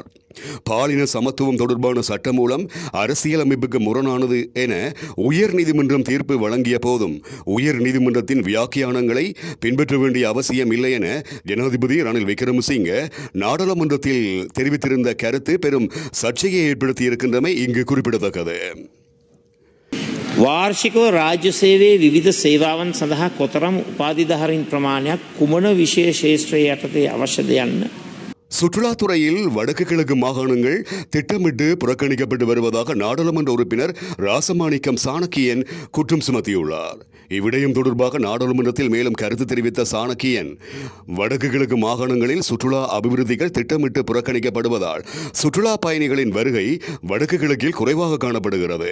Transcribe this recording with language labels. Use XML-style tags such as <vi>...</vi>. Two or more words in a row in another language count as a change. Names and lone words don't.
<ta>பாலின சமத்துவம் தொடர்பான சட்டம் மூலம் அரசியலமைப்புக்கு முரணானது என உயர் நீதிமன்றம் தீர்ப்பு வழங்கிய போதும் உயர் நீதிமன்றத்தின் வியாக்கியானங்களை பின்பற்ற வேண்டிய அவசியம் இல்லை என ஜனாதிபதி ரணில் விக்ரமசிங்க நாடாளுமன்றத்தில் தெரிவித்திருந்த கருத்து பெரும் சர்ச்சையை ஏற்படுத்தியிருக்கின்றமை இங்கு குறிப்பிடத்தக்கது.</ta> <si>වාර්ෂිකව රාජ්‍ය සේවයේ විවිධ සේවාවන් සඳහා කොතරම් උපාධිධාරීන් ප්‍රමාණයක් කුමන විශේෂ ක්ෂේත්‍රයේ යටතේ අවශ්‍යද යන්න</si> <ta>சுற்றுலாத்துறையில் வடக்கு கிழக்கு மாகாணங்கள் திட்டமிட்டு புறக்கணிக்கப்பட்டு வருவதாக நாடாளுமன்ற உறுப்பினர் ராசமாணிக்கம் சாணக்கியன் குற்றம் சுமத்தியுள்ளார். இவ்விடயம் தொடர்பாக நாடாளுமன்றத்தில் மேலும் கருத்து தெரிவித்த சாணக்கியன், வடக்கு கிழக்கு மாகாணங்களில் சுற்றுலா அபிவிருத்திகள் திட்டமிட்டு புறக்கணிக்கப்படுவதால் சுற்றுலா பயணிகளின் வருகை வடக்கு கிழக்கில் குறைவாக காணப்படுகிறது.</ta>